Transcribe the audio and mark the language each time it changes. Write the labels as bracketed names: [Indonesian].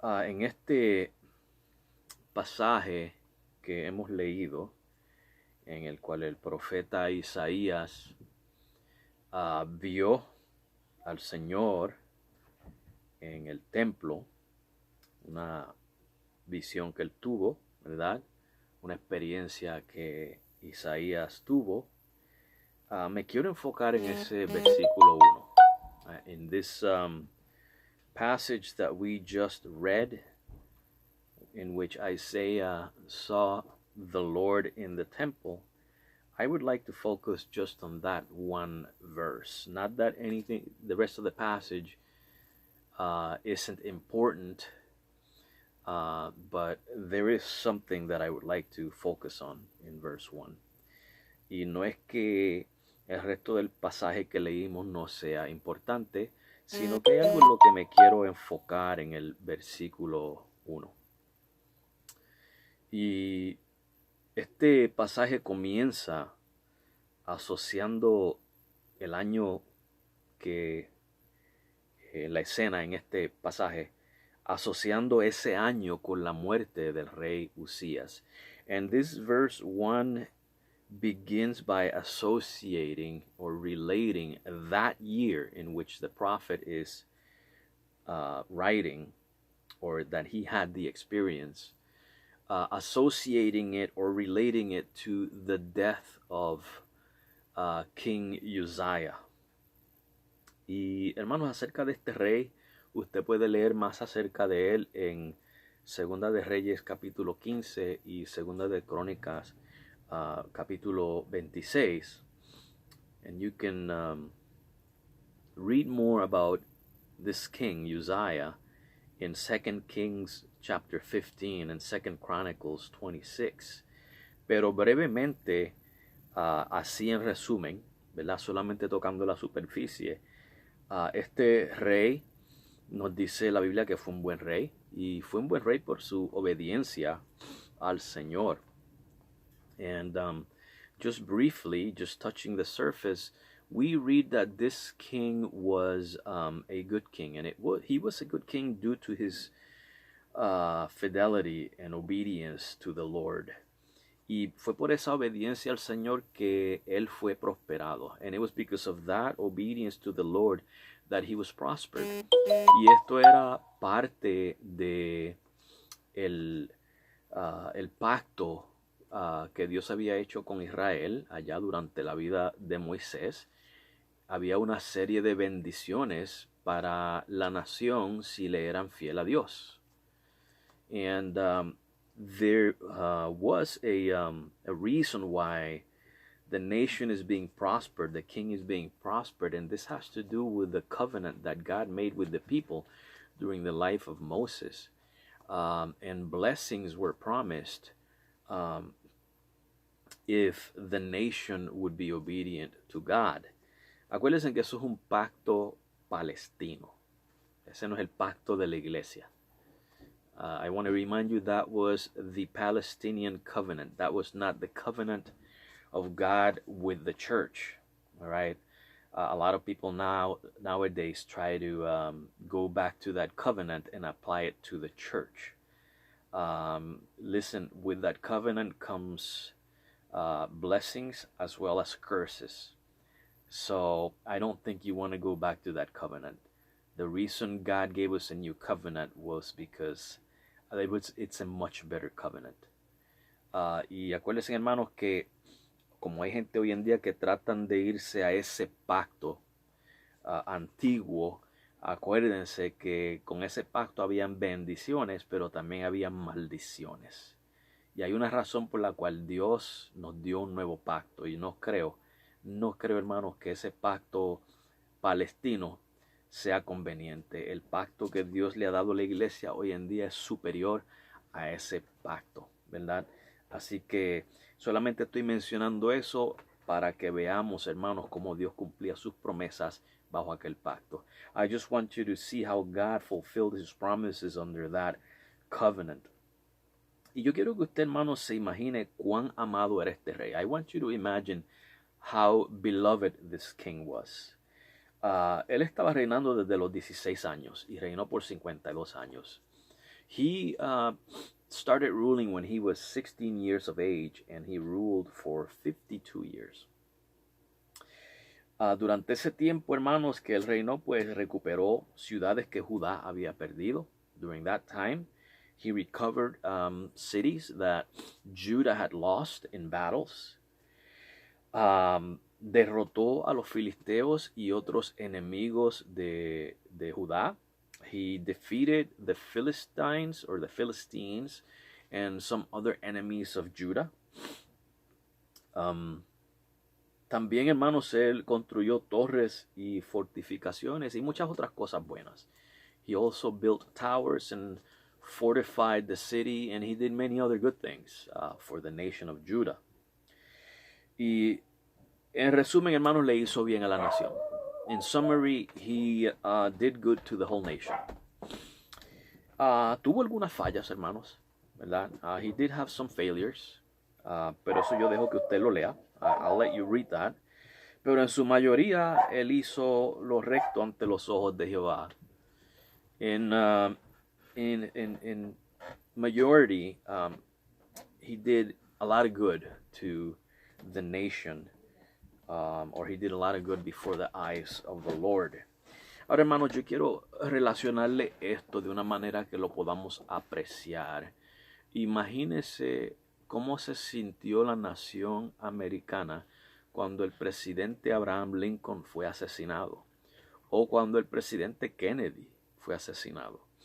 [Spanish] En este pasaje que hemos leído, en el cual el profeta Isaías vio al Señor en el templo, una visión que él tuvo, ¿verdad? Una experiencia que Isaías tuvo. Me quiero enfocar en ese versículo 1. [English] In this passage that we just read, in which Isaiah saw the Lord in the temple, I would like to focus just on that one verse. Not that anything, the rest of the passage isn't important, but there is something that I would like to focus on in verse 1. [Spanish] Y no es que el resto del pasaje que leímos no sea importante, sino que hay algo en lo que me quiero enfocar en el versículo 1. Y este pasaje comienza asociando el año que la escena en este pasaje, asociando ese año con la muerte del rey Usías. [English] And this verse 1 begins by associating or relating that year in which the prophet is writing, or that he had the experience, associating it or relating it to the death of King Uzziah. [Spanish] Y hermanos, acerca de este rey, usted puede leer más acerca de él en Segunda de Reyes capítulo 15 y Segunda de Crónicas capítulo 26. [English] And you can read more about this king Uzziah in 2 Kings chapter 15 and 2 Chronicles 26. [Spanish] Pero brevemente, así en resumen, ¿verdad? Solamente tocando la superficie, este rey nos dice la Biblia que fue un buen rey, y fue un buen rey por su obediencia al Señor. [English] And just briefly, just touching the surface, we read that this king was a good king, and he was a good king due to his fidelity and obedience to the Lord. [Spanish] Y fue por esa obediencia al Señor que él fue prosperado. [English] And it was because of that obedience to the Lord that he was prospered. [Spanish] Y esto era parte de el pacto que Dios había hecho con Israel allá durante la vida de Moisés. Había una serie de bendiciones para la nación si le eran fiel a Dios. [English] And there was a reason why the nation is being prospered, the king is being prospered, and this has to do with the covenant that God made with the people during the life of Moses. And blessings were promised if the nation would be obedient to God. Acuérdense que eso es un pacto palestino. Ese no es el pacto de la iglesia. I want to remind you that was the Palestinian covenant. That was not the covenant of God with the church. All right. A lot of people nowadays try to go back to that covenant and apply it to the church. Listen, with that covenant comes blessings as well as curses. So I don't think you want to go back to that covenant. The reason God gave us a new covenant was because it's a much better covenant. [Spanish] Y acuérdense, hermanos, que como hay gente hoy en día que tratan de irse a ese pacto antiguo, acuérdense que con ese pacto habían bendiciones, pero también habían maldiciones. Y hay una razón por la cual Dios nos dio un nuevo pacto. Y no creo, hermanos, que ese pacto palestino sea conveniente. El pacto que Dios le ha dado a la iglesia hoy en día es superior a ese pacto, ¿verdad? Así que solamente estoy mencionando eso para que veamos, hermanos, cómo Dios cumplía sus promesas bajo aquel pacto. [English] I just want you to see how God fulfilled his promises under that covenant. [Spanish] Y yo quiero que usted, hermanos, se imagine cuán amado era este rey. [English] I want you to imagine how beloved this king was. [Spanish] Él estaba reinando desde los 16 años y reinó por 52 años. [English] He started ruling when he was 16 years of age and he ruled for 52 years. [Spanish] Durante ese tiempo, hermanos, que él reinó, pues recuperó ciudades que Judá había perdido. [English] During that time, he recovered cities that Judah had lost in battles. [Spanish] Derrotó a los filisteos y otros enemigos de Judá. [English] He defeated the Philistines and some other enemies of Judah. [Spanish] También, hermanos, él construyó torres y fortificaciones y muchas otras cosas buenas. [English] He also built towers and fortified the city, and he did many other good things for the nation of Judah. [Spanish] Y en resumen, hermanos, le hizo bien a la nación. [English] In summary, he did good to the whole nation. [Spanish] Tuvo algunas fallas, hermanos, ¿verdad? [English] He did have some failures, [Spanish] pero eso yo dejo que usted lo lea. [English] I'll let you read that. [Spanish] Pero en su mayoría, él hizo lo recto ante los ojos de Jehová. [English] In majority, he did a lot of good to the nation. Or he did a lot of good before the eyes of the Lord. [Spanish] Ahora, hermanos, yo quiero relacionarle esto de una manera que lo podamos apreciar. Imagínese cómo se sintió la nación americana cuando el presidente Abraham Lincoln fue asesinado, o cuando el presidente Kennedy fue asesinado.